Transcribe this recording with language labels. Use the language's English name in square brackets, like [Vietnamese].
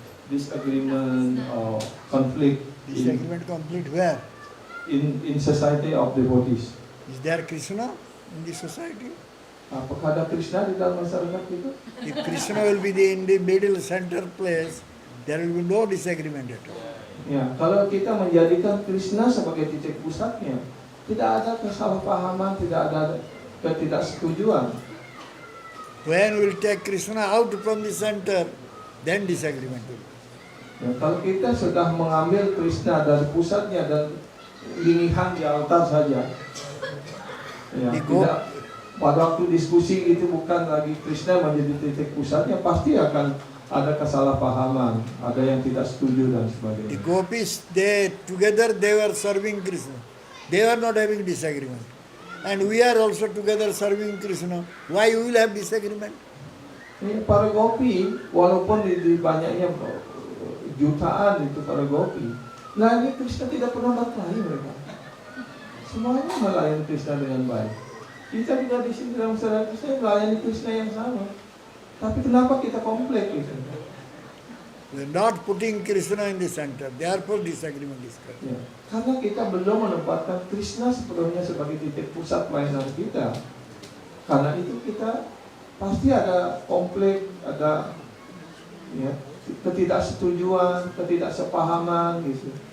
[English] Disagreement or conflict. Disagreement conflict where? In society of devotees. Is there Krishna in this society? [Indonesian] Apakah ada Krishna di dalam masyarakat itu? [English] If Krishna will be in the middle center place, there will be no disagreement at all. [Indonesian] Ya, kalau kita menjadikan Krishna sebagai titik pusatnya, tidak ada kesalahpahaman, tidak ada ketidaksetujuan. [English] When we will take Krishna out from the center, then disagreement will be. [Indonesian] Ya, kalau kita sudah mengambil Krishna dari pusatnya dan linihan di altar saja, ya, tidak pada waktu diskusi itu bukan lagi Krishna menjadi titik pusatnya, pasti akan ada kesalahpahaman, ada yang tidak setuju dan sebagainya. [English] The gopis, they were serving Krishna. They were not having disagreement. And we are also together serving Krishna. Why we will have disagreement? [Indonesian] Para gopi, walaupun di banyaknya jutaan itu para gopi, nah ini Krishna tidak pernah berkelahi mereka. Semuanya melayani Krishna dengan baik. Kita juga di sini dalam masyarakat Krishna melayani Krishna yang sama. Tapi kenapa kita komplek gitu? [English] We are not putting Krishna in the center. Therefore disagreement is coming. [Indonesian] Ya, karena kita belum menempatkan Krishna sepenuhnya sebagai titik pusat pelayanan kita. Karena itu kita pasti ada konflik, ada ya, ketidaksetujuan, ketidaksepahaman gitu.